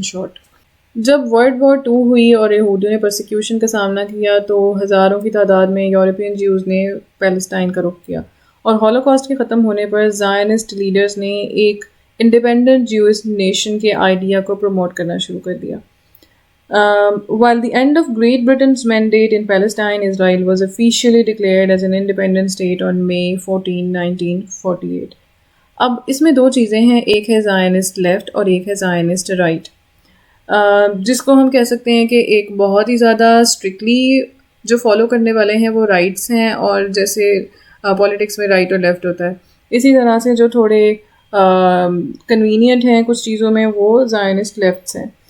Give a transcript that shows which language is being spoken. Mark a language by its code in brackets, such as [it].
[ur] In short, جب world war 2 ہوئی اور یہودیوں نے پرسیکیوشن کا سامنا کیا تو ہزاروں کی تعداد میں یورپین جیوز نے پیلسٹائن کا رخ کیا، اور ہولوکاسٹ کے ختم ہونے پر زائنسٹ لیڈرز نے ایک انڈیپینڈنٹ جیوش نیشن کے آئیڈیا کو پروموٹ کرنا شروع کر دیا. [en] While the end of Great Britain's mandate in Palestine, Israel was officially declared as an independent state on May 14, 1948. [ur] اب اس میں 2 چیزیں ہیں، ایک ہے زائنسٹ لیفٹ اور ایک ہے زائنسٹ رائٹ، جس کو ہم کہہ سکتے ہیں کہ ایک بہت ہی زیادہ اسٹرکٹلی جو فالو کرنے والے ہیں وہ رائٹس ہیں، اور جیسے پولیٹکس میں رائٹ اور لیفٹ ہوتا ہے، اسی طرح سے جو تھوڑے کنوینئنٹ ہیں کچھ چیزوں میں وہ زائنسٹ لیفٹس ہیں.